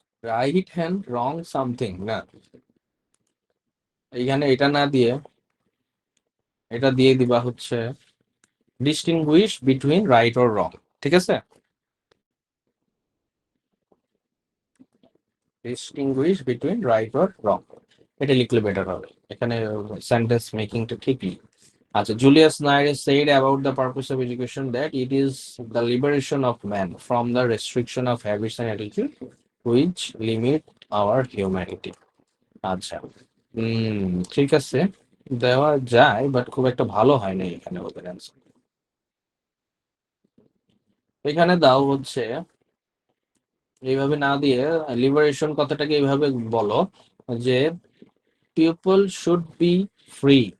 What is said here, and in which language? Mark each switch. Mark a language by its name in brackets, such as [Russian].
[English] right hand wrong something [Bangla] না, এইখানে এটা না দিয়ে এটা দিয়ে দিবা হচ্ছে [English] distinguish between right or wrong, [Bangla] ঠিক আছে? [English] distinguish between right or wrong, [Bangla] এটা লিখলে বেটার হবে, এখানে সেন্টেন্স মেকিংটা ঠিকই। [English] আচ্ছা, Julius Nyerere said about the purpose of education that it is the liberation of man from the restriction of habits and attitude which limit our humanity. [Bangla] আচ্ছা, ঠিক আছে, দেওয়া যায়, বাট খুব একটা ভালো হয় না এখানে ওদের অ্যান্সার। এখানে দাও হচ্ছে এইভাবে না দিয়ে লিবারেশন কথাটাকে এইভাবে বলো যে [English] People should be free.